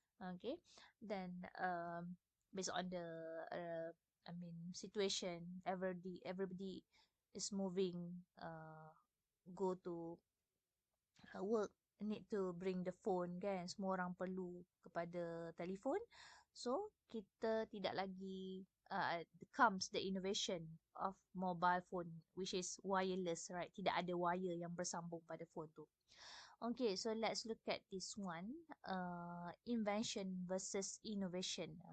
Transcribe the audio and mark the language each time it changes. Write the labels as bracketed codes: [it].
[en] Okay, then based on the I mean situation, everybody is moving, go to work, need to bring the phone kan, [ms] semua orang perlu kepada telefon. [en] So [ms] kita tidak lagi [en] comes the innovation of mobile phone, which is wireless, right? [ms] Tidak ada wire yang bersambung pada phone tu. [en] Okay, so let's look at this one, invention versus innovation.